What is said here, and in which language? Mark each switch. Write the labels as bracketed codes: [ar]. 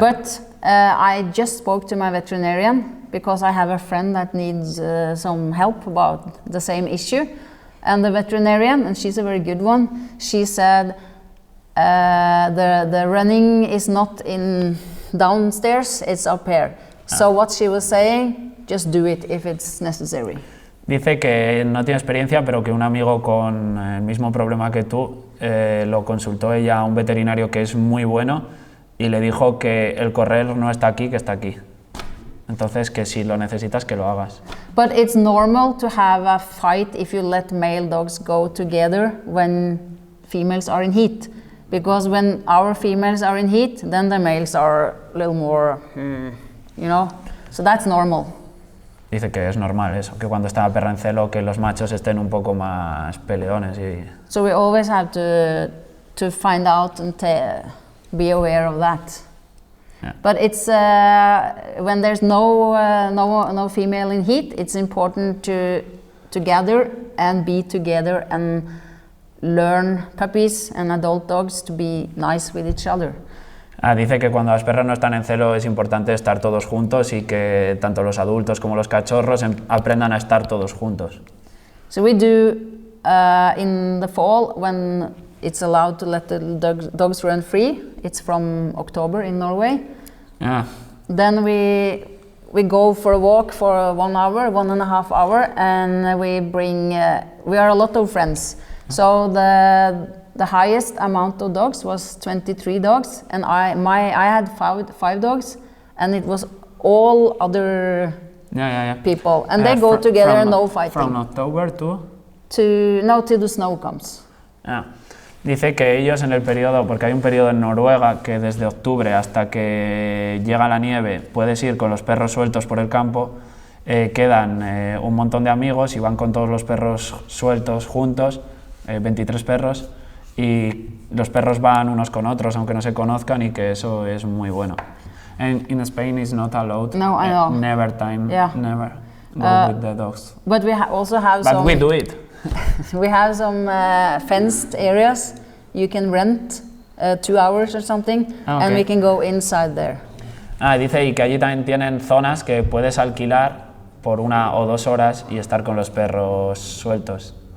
[en] But I just spoke to my veterinarian because I have a friend that needs some help about the same issue. And the veterinarian, and she's a very good one, she said the running is not in downstairs, it's up here. So what she was saying, just do it if it's necessary. [es] Dice que no tiene experiencia, pero que un amigo con el mismo problema que tú lo consultó ella a un veterinario que es muy bueno y le dijo que el correr no está aquí, que está aquí. Entonces, que si lo necesitas, que lo hagas. [en] But it's normal to have a fight if you let male dogs go together when females are in heat. Because when our females are in heat, then the males are a little more, you know, so that's normal. [es] Dice que es normal eso, que cuando está la perra en celo, que los machos estén un poco más peleones. [en] So we always have to find out and be aware of that. Yeah. But it's when there's no female in heat, it's important to gather and be together and learn puppies and adult dogs to be nice with each other. Dice que cuando las perras no están en celo es importante estar todos juntos y que tanto los adultos como los cachorros aprendan a estar todos juntos. So we do in the fall when it's allowed to let the dogs run free. It's from October in Norway. Yeah. Then we go for a walk for 1 hour, 1.5 hours, and we bring. We are a lot of friends. So the highest amount of dogs was 23 dogs, and I had five dogs, and it was all other people, and they go together and no fighting. From October till the snow comes. Yeah. [es] Dice que ellos en el periodo, porque hay un periodo en Noruega que desde octubre hasta que llega la nieve puedes ir con los perros sueltos por el campo, quedan un montón de amigos y van con todos los perros sueltos juntos, 23 perros, y los perros van unos con otros aunque no se conozcan y que eso es muy bueno. [en] And in Spain is not allowed. No, I know. Never time. Yeah. Never. go with the dogs. But we also have But some. we do it. We have some fenced areas. You can rent 2 hours or something, and we can go inside there. [es] Dice y que allí también tienen zonas que puedes alquilar por 1 o 2 horas y estar con los perros sueltos.